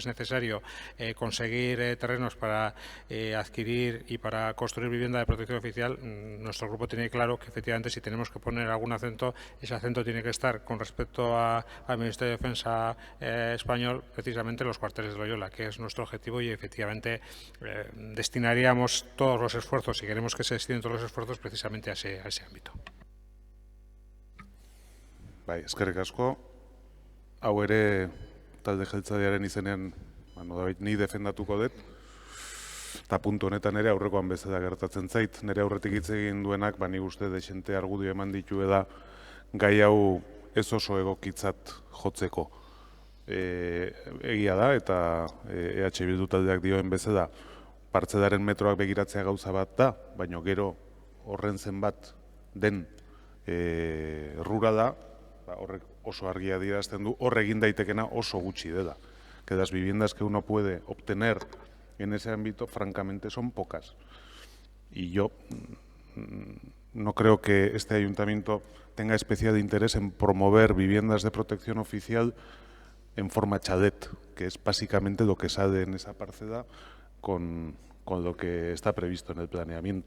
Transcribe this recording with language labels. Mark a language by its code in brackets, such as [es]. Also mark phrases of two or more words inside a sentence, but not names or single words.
[es] necesario conseguir terrenos para adquirir y para construir vivienda de protección oficial, nuestro grupo tiene claro que efectivamente si tenemos que poner algún acento, ese acento tiene que estar con respecto al Ministerio de Defensa español, precisamente los cuarteles de Loyola, que es nuestro objetivo y efectivamente destinaríamos todos los esfuerzos, si queremos que se destinen todos los esfuerzos, precisamente a ese ámbito. [eu] Bai, eskerrik asko. Hau ere talde jeltzalearen izenean, ni defendatuko dut. Eta puntu honetan ere aurrekoan bezala gertatzen zait. Nire aurretik hitz egin duenak, nik uste dexente argudio eman ditu da gai hau ez oso egokitzat jotzeko. Egia da, eta EH Bildu taldeak dioen bezala, partzelaren metroak begiratzea gauza bat da, baina gero horren zenbat den rurala, horrek oso argia adierazten du, hor egin daitekena oso gutxi dela. [es] Que las viviendas que uno puede obtener en ese ámbito, francamente, son pocas. Y yo no creo que este ayuntamiento tenga especial interés en promover viviendas de protección oficial en forma chalet, que es básicamente lo que sale en esa parcela con lo que está previsto en el planeamiento.